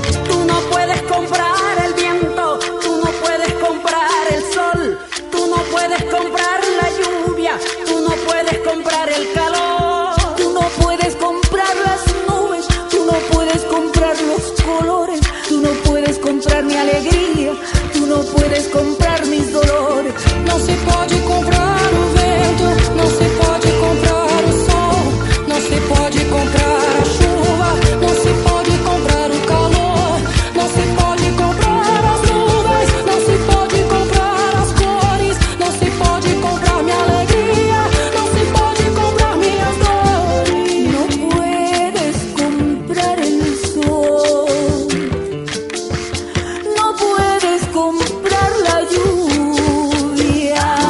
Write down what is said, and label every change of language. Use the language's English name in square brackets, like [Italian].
[Spanish] Tú no puedes comprar el viento, tú no puedes comprar el sol, tú no puedes comprar la lluvia, tú no puedes comprar el calor, tú no puedes comprar las nubes, tú no puedes comprar los colores, tú no puedes comprar mi alegría, tú no puedes comprar mis dolores. [Portuguese] Não se pode comprar o vento, não se pode comprar o sol, não se pode comprar a chuva, não se pode comprar o calor, não se pode comprar as nuvens, não se pode comprar as cores, não se pode comprar minha alegria, não se pode comprar minhas dores. Não [Spanish] puedes comprar el sol, no puedes comprar la lluvia.